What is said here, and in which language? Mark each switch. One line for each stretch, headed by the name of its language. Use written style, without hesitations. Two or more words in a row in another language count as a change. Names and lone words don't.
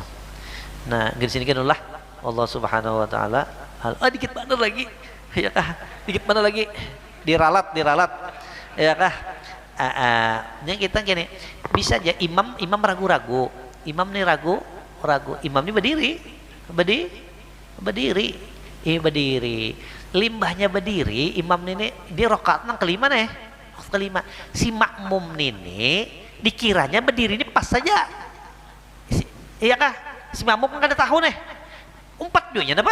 Banjar: Nah di sini kan Allah
Arabic: سبحانه وتعالى
Banjar: dikit mana lagi ya kah? Dikit mana lagi diralat ya kah? Yang kita gini bisa aja imam ragu-ragu, imam nih ragu, imam ini berdiri limbahnya berdiri, imam ini di rakaat nang kelima nih, kelima si makmum ini dikiranya berdiri ini pas saja, iya kah? Si makmum kan ada tahu nih, umpat duanya apa?